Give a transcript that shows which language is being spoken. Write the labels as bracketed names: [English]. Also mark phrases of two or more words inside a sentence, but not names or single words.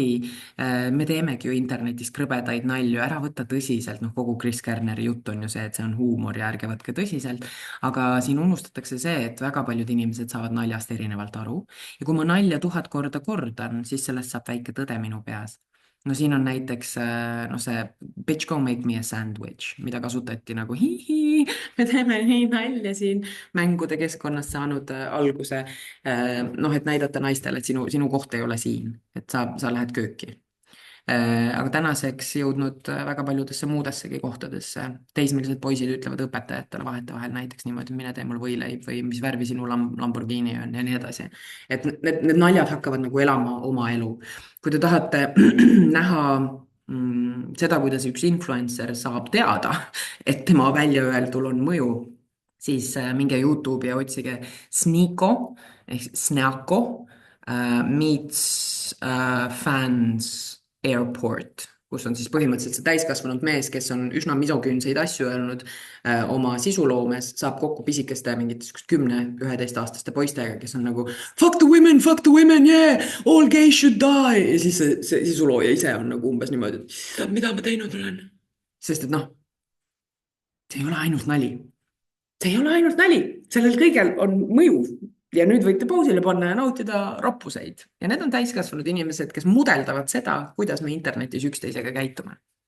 [Estonian] Me teemegi ju internetis krõbedaid nalju, ära võtta tõsiselt, noh kogu Chris Kerneri jutt on ju see, et see on huumor ja ärge võtke tõsiselt. Aga siin unustatakse see, et väga paljud inimesed saavad naljast erinevalt aru. Ja kui ma nalja 1000 korda kordan, siis sellest saab väike tõde minu peas. No siin on näiteks no see [English] bitch go make me a sandwich, [Estonian] mida kasutati nagu hihi, me teeme nii nalja siin mängude keskkonnast saanud alguse. Noh, et näidata naistele, et sinu koht ei ole siin, et sa lähed kööki. Aga tänaseks jõudnud väga paljudesse muudessegi kohtadesse. Teismelised poisid ütlevad õpetajatele vahetevahel näiteks niimoodi, mine tee mul võileib või mis värvi sinu Lamborghini on ja nii edasi. Et need naljad hakkavad nagu elama oma elu. Kui te tahate näha seda, kuidas üks influencer saab teada, et tema väljaöeldul on mõju, siis minge YouTube'i ja otsige Sneako ehk Snaako meets [English] fans airport, [Estonian] kus on siis põhimõtteliselt see täiskasvanud mees, kes on üsna misoküünseid asju öelnud oma sisuloomes, saab kokku pisikeste mingite 10-11-aastaste poistega, kes on nagu [English] fuck the women, yeah, all gays should die. [Estonian] Ja siis see sisulooja ise on nagu umbes niimoodi, et mida ma teinud olen. Sest et noh, see ei ole ainult nali. See ei ole ainult nali, sellel kõigel on mõju. Ja nüüd võite pausile panna ja nautida roppuseid. Ja need on täiskasvanud inimesed, kes mudeldavad seda, kuidas me internetis üksteisega käitume.